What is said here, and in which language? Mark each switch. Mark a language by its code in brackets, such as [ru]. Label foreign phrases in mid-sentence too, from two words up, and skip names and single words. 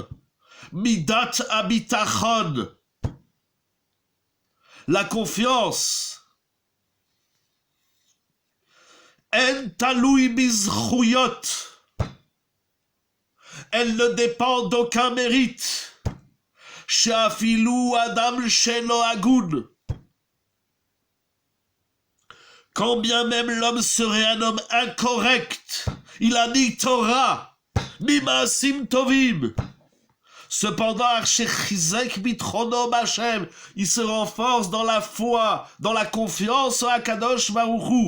[he] מידת הביטחון. [fr] La confiance. [he] אין תלוי בזכויות. [fr] Elle ne dépend d'aucun mérite. [he] שאפילו אדם שלא הגון. [fr] Quand bien même l'homme serait un homme incorrect, il a ni Torah, ni [he] מעשים טובים. [fr] Cependant, il se renforce dans la foi, dans la confiance à [he] קדוש ברוך הוא.